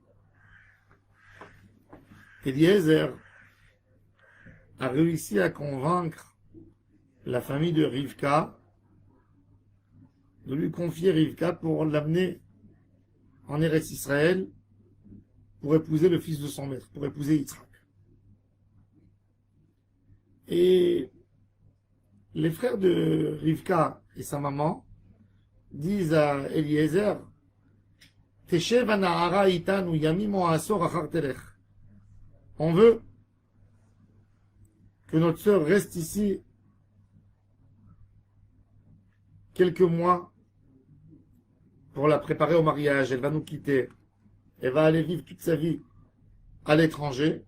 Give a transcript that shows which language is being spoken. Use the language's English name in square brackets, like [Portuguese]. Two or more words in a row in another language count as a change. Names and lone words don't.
[French] Eliezer a réussi à convaincre la famille de Rivka de lui confier Rivka pour l'amener en Eretz Israël pour épouser le fils de son maître, pour épouser Yitzhak. Et les frères de Rivka et sa maman disent à Eliezer, [Hebrew] תשב הנערה אתנו ימים או עשור אחר תלך. [French] On veut que notre sœur reste ici quelques mois pour la préparer au mariage. Elle va nous quitter. Elle va aller vivre toute sa vie à l'étranger.